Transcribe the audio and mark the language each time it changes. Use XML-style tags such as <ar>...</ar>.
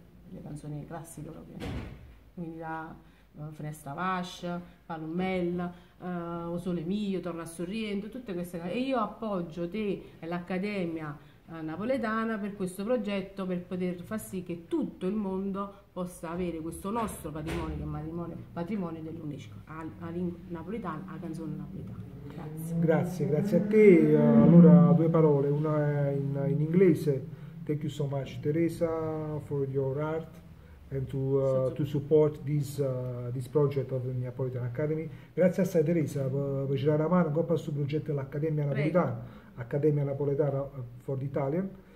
<it>le canzoni classiche proprio, quindi Finestra Vascia, Palumella, O Sole Mio, Torna a Sorrento, tutte queste cose. E io appoggio te e l'Accademia Napoletana per questo progetto, per poter far sì che tutto il mondo possa avere questo nostro patrimonio, che è patrimonio dell'UNESCO, la lingua napoletana, la canzone napoletana. Grazie a te. Allora, due parole, una in inglese.</it> <en>Thank you so much, Teresa, for your art and to support this project of the Neapolitan Academy.</en> <it>Grazie assai, Teresa, per girare la mano con questo progetto dell'Accademia Napoletana, Accademia Napoletana</it> <en>for the Italian.</en>